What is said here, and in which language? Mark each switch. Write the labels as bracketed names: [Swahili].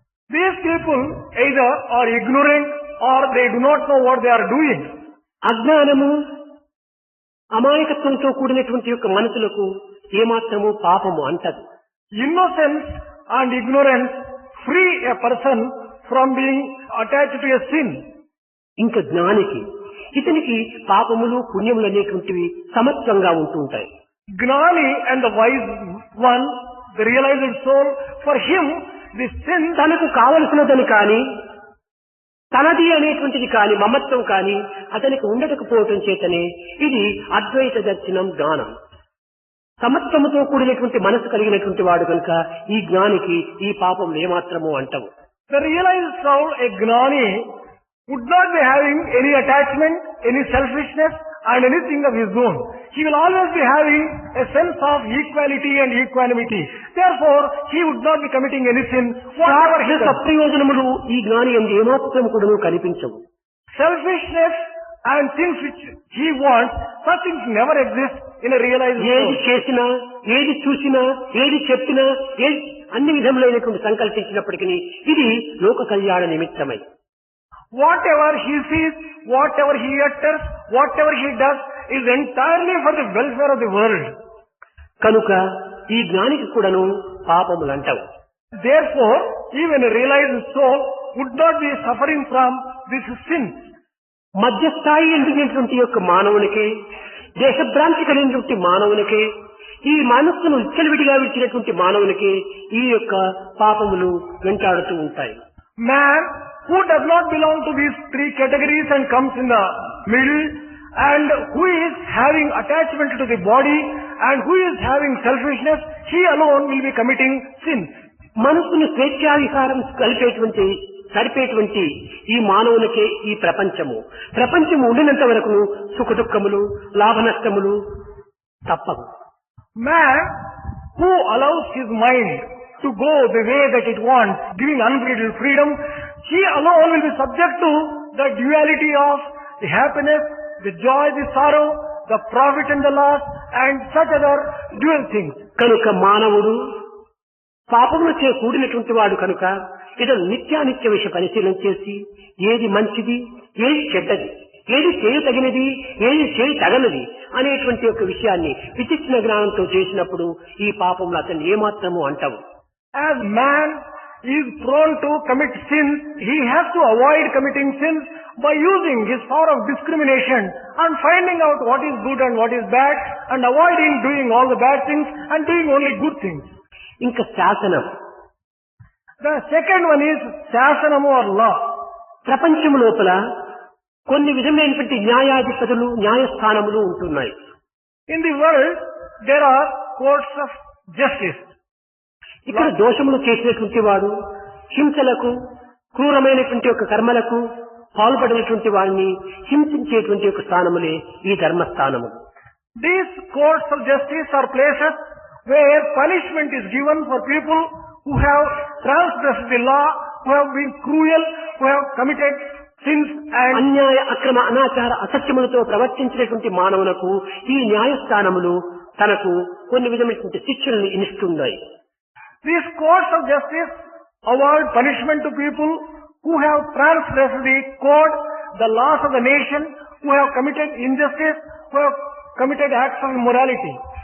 [English] These people either are ignorant or they do not know what they are doing. [Telugu] అజ్ఞానము అమాయకత్వంతో కూడినటువంటి యొక్క మనసులకు ఏమాత్రము పాపము అంటదు. [English] Innocence and ignorance free a person from being attached to a sin. [Telugu] ఇంకా జ్ఞానికి ఇతనికి పాపములు పుణ్యములు అనేటువంటివి సమత్వంగా ఉంటూ ఉంటాయి. [English] Gnani and the wise one, the realized soul, for him the sin [Telugu] తనకు కావలసినదని కానీ తనది అనేటువంటిది కానీ మమత్వం కానీ అతనికి ఉండకపోవటం చేతనే ఇది అద్వైత దర్శనం జ్ఞానం. సమత్వముతో కూడినటువంటి మనసు కలిగినటువంటి వాడు కనుక ఈ జ్ఞానికి ఈ పాపం ఏమాత్రము అంటవు. [English] the realized soul, a gnani, would not be having any attachment, any selfishness and anything of his own. He will always be having a sense of equality and equanimity. Therefore, he would not be committing any sin. Whatever he does. [Telugu] ప్రయోజనములు ఈ జ్ఞాని ఎందు ఏమాత్రం కూడా కనిపించవు. [English] Selfishness and things which he wants, such things never exist in a realized [Telugu] ఏది [English] soul. [Telugu] చేసినా ఏది చూసినా ఏది చెప్పినా ఏది అన్ని విధములైనటువంటి సంకల్పించినప్పటికీ ఇది లోక కళ్యాణ నిమిత్తమై. [English] Whatever he sees, whatever he utters, whatever he does is entirely for the welfare of the world. [Telugu] కనుక ఈ జ్ఞానికి కూడాను పాపములు అంటావు. [English] Therefore, even a realized soul would not be suffering from this sin. [Telugu] మధ్యస్థాయి ఎండినటువంటి యొక్క మానవునికి దేశభ్రాంతి కలిగినటువంటి మానవునికి ఈ మనస్సును విచ్చలవిడిగా విడిచినటువంటి మానవునికి ఈ యొక్క పాపములు వెంటాడుతూ ఉంటాయి. [English] Man who does not belong to these three categories and comes in the middle, and who is having attachment to the body and who is having selfishness, he alone will be committing sins. [Telugu] మనస్సును స్వేచ్ఛావిహారం సరిపేటువంటి ఈ మానవునికే ఈ ప్రపంచము ఉండినంత వరకు సుఖ దుఃఖములు లాభ నష్టములు తప్పవు. [English] Man who allows his mind to go the way that it wants, giving unbridled freedom, he alone will be subject to the duality of the happiness, the joy, the sorrow, the profit and the loss, and such other dual things. [Telugu] కనుక మానవుడు పాపములచే కూడినటువంటి వాడు కనుక ఇతను నిత్యానిత్య విషయ పరిశీలన చేసి ఏది మంచిది ఏది చెడ్డది ఏది చేయతగినది ఏది చేయతగనది అనేటువంటి ఒక విషయాన్ని విచక్షణ జ్ఞానంతో చేసినప్పుడు ఈ పాపములు అతన్ని ఏమాత్రము అంటవు. [English] As man is prone to commit sins, he has to avoid committing sins by using his power of discrimination and finding out what is good and what is bad and avoiding doing all the bad things and doing only good things. [Telugu] ఇంకా శాసనం. [English] The second one is శాసనము or law. [Telugu] ప్రపంచము లోపల కొన్ని విధమైనటువంటి న్యాయాధిపతులు న్యాయస్థానములు ఉంటున్నాయి. [English] In the world there are courts of justice. [Telugu] ఇక్కడ దోషములు చేసినటువంటి వాడు హింసలకు క్రూరమైనటువంటి యొక్క కర్మలకు పాల్పడినటువంటి వాడిని హింసించేటువంటి యొక్క స్థానములే ఈ ధర్మస్థానము. [English] These courts of justice are places where punishment is given for people who have transgressed the law, who have been cruel, who have committed sins and [Telugu] అన్యాయ అక్రమ అనాచార అసత్యములతో ప్రవర్తించినటువంటి మానవులకు ఈ న్యాయస్థానములు తనకు కొన్ని విధమైనటువంటి శిక్షలను ఇస్తున్నాయి. [English] These courts of justice award punishment to people who have transgressed the code, the laws of the nation, who have committed injustice, who have committed acts of immorality.